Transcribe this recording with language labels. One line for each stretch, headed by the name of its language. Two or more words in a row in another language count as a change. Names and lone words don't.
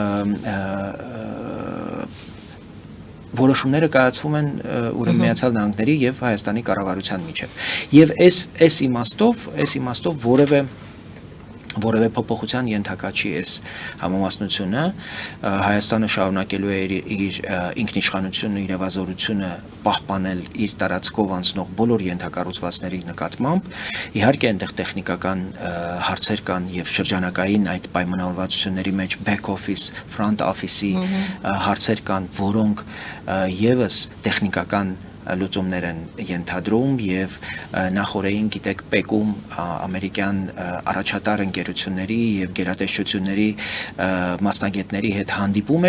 Armenian: որոշումները կայացվում են ուրեմն Միացյալ Նահանգների եւ Հայաստանի կառավարության միջեւ։ Եվ այս իմաստով որևէ փոփոխության ենթակա չի այս համամասնությունը, Հայաստանը շարունակելու է իր ինքնիշխանությունը, իրավազորությունը պահպանել իր տարածքով անցնող բոլոր ենթակառուցվածքների նկատմամբ։ Իհարկե այնտեղ տեխնիկական հարցեր կան եւ շրջանակային այդ պայմանավորվածությունների մեջ
English: back office, front office-
Armenian: ի հարցեր կան, որոնք եւս տեխնիկական լուծումներ են ենթադրում եւ նախորդին գիտեք ՊԵԿ-ում ամերիկյան առաջատար ընկերությունների եւ գերատեսչությունների մասնագետների հետ հանդիպում